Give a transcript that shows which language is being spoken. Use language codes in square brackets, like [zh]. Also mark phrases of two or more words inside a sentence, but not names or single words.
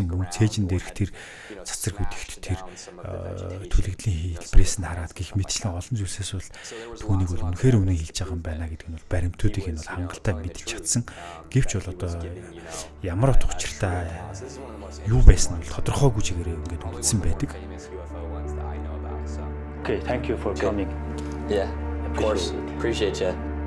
[mn] Мөн цээжин дээрх тэр цацраг үдэгт тэр түлэгдлийн хэлбэрээс нь хараад гих мэтчлэн олон зүйлсээс бол түүнийг бол үнэхээр үнэн хэлж байгаа юм байна гэдэг нь бол баримтуудыг нь бол хангалттай мэдж чадсан. Гэвч бол одоо ямар утга учиртай юу байсан нь тодорхойгүй чигээр ингээд үлдсэн байдаг. [en] Okay, thank you for coming. Yeah, of course. Appreciate you.